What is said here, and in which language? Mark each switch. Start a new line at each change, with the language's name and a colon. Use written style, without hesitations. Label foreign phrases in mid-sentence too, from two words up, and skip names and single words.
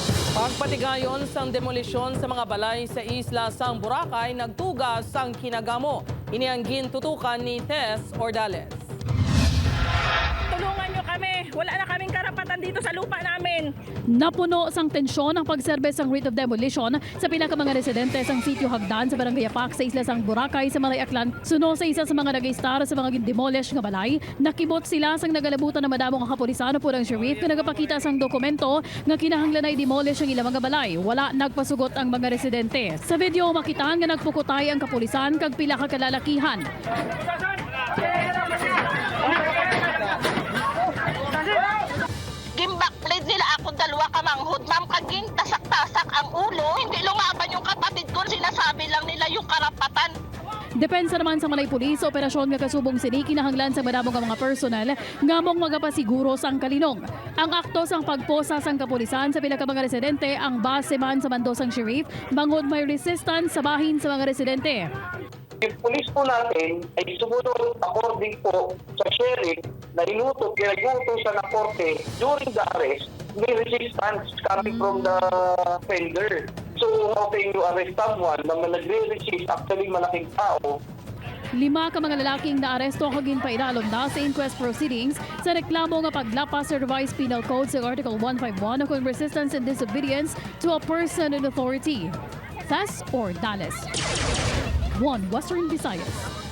Hiligaynon: Pagpatigayon sang demolisyon sa mga balay sa isla sang Boracay, nagtugas sang kinagamo. Ini ang gintutukan ni Tess Ordales.
Filipino: Tulungan nyo kami. Wala na kaming karapatan dito sa lupa namin.
Hiligaynon: Napuno sang tensyon ang pagserbes sang
English: writ of demolition
Hiligaynon: sa pila ka mga residente sang sitio Hagdan sa barangay Yapak sa isla sang Boracay sa Malay Aklan. Suno sa isa sa mga nag-istar sa mga demolish nga balay, nakibot sila sang nagalabutan na madamong kapulisan po ng sheriff nga nagapakita sang dokumento nga kinahanglan ay demolish ang ilang mga balay. Wala nagpasugot ang mga residente. Sa video makitaan nga nagpukutay ang kapulisan kag pila ka kalalakihan. Gimbakplid nila ako dalawa ka manghod, ma'am, kaging tasak-tasak ang ulo.
Filipino: Hindi lumaban yung kapatid ko, sinasabi lang nila yung karapatan.
Hiligaynon: Depensa naman sa Malay Police, operasyon nga kasubong sini kinahanglan sa madamong nga mga personal ngamong magapasiguro sang kalinong. Ang akto sang pagposa sang kapulisan sa pila ka mga residente ang base man sa mando sang sheriff bangod may resistance sa bahin sa mga residente.
Filipino: Yung pulis po natin ay sumunod according po sa sheriff na inutot, kinagutos sa korte
English: during the arrest,
Filipino: may
English: resistance coming from the offender. So how can you arrest someone na nagre-resist, actually
Filipino: malaking tao?
Hiligaynon: 5 ka mga lalaking naaresto kagin pairalom na sa
English: inquest proceedings
Hiligaynon: sa reklamo nga paglapas sa Revised Penal Code sa Article 151 kung
English: resistance and disobedience to a person in authority.
Hiligaynon: Tess Ordales, Western Visayas.